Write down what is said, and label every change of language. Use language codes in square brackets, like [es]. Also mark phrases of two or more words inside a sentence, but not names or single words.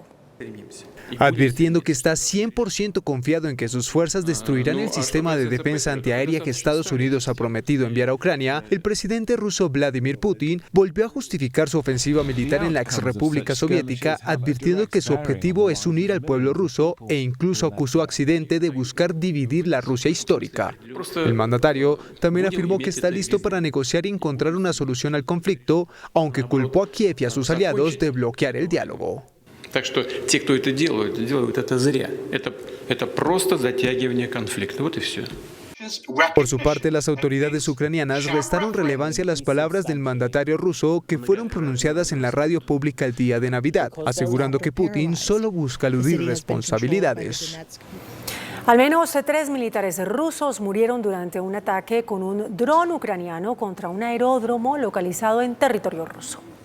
[es] Advirtiendo que está 100% confiado en que sus fuerzas destruirán el sistema de defensa antiaérea que Estados Unidos ha prometido enviar a Ucrania, el presidente ruso Vladimir Putin volvió a justificar su ofensiva militar en la exrepública soviética, advirtiendo que su objetivo es unir al pueblo ruso e incluso acusó a Occidente de buscar dividir la Rusia histórica. El mandatario también afirmó que está listo para negociar y encontrar una solución al conflicto, aunque culpó a Kiev y a sus aliados de bloquear el diálogo. [ru] Так что те, кто это делают это зря. Это просто затягивание конфликта. Вот и все. [es] Por su parte, las autoridades ucranianas restaron relevancia a las palabras del mandatario ruso que fueron pronunciadas en la radio pública el día de Navidad, asegurando que Putin solo busca eludir responsabilidades. Al menos 3 militares rusos murieron durante un ataque con un dron ucraniano contra un aeródromo localizado en territorio ruso.